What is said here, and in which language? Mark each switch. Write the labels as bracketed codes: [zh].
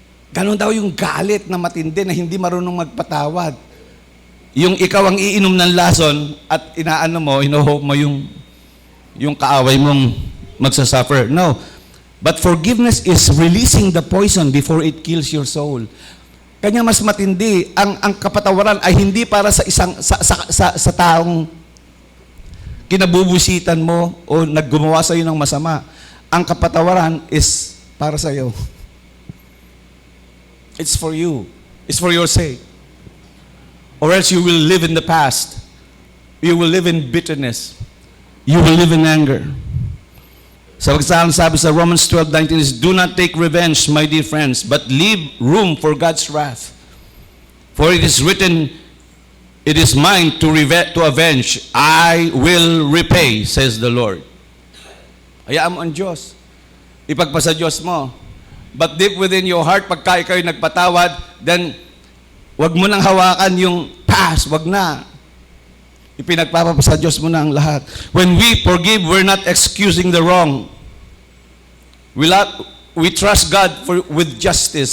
[tl] Ganon daw yung galit na matindi na hindi marunong magpatawad. Yung ikaw ang iinom ng lason at inaano mo, ino-hope mo yung kaaway mong magsasuffer. No. [en] But forgiveness is releasing the poison before it kills your soul. [tl] Kanya mas matindi, ang kapatawaran ay hindi para sa sa taong kinabubusitan mo o naggumawa sa iyo ng masama. Ang kapatawaran is para sa iyo. [en] It's for you. It's for your sake. Or else you will live in the past. You will live in bitterness. You will live in anger. [tl] Sa sabi sa [en] Romans 12:19 is, do not take revenge, my dear friends, but leave room for God's wrath. For it is written, it is mine to avenge. I will repay, says the Lord. [tl] Hayaan mo ang Diyos. Ipagpasa Diyos mo. [en] But deep within your heart, [tl] pagka ikaw nagpatawad, then wag mo nang hawakan yung past. Wag na. Ipinagpapasa Diyos mo na ang lahat. [en] When we forgive, we're not excusing the wrong. We trust God with justice.